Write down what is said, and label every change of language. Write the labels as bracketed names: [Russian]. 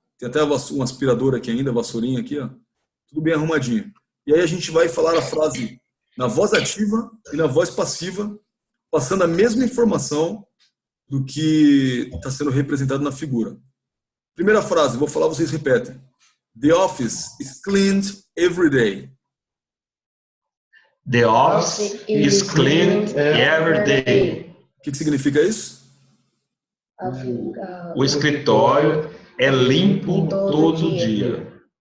[Portuguese] Tem até um aspirador aqui ainda, vassourinha aqui, ó. Tudo bem arrumadinho. E aí a gente vai falar a frase na voz ativa e na voz passiva, passando a mesma informação do que está sendo representado na figura. Primeira frase, vou falar, vocês repetem. [English] The office is cleaned every day. The office is cleaned every day. [Portuguese] O que significa isso? O escritório é limpo todo dia.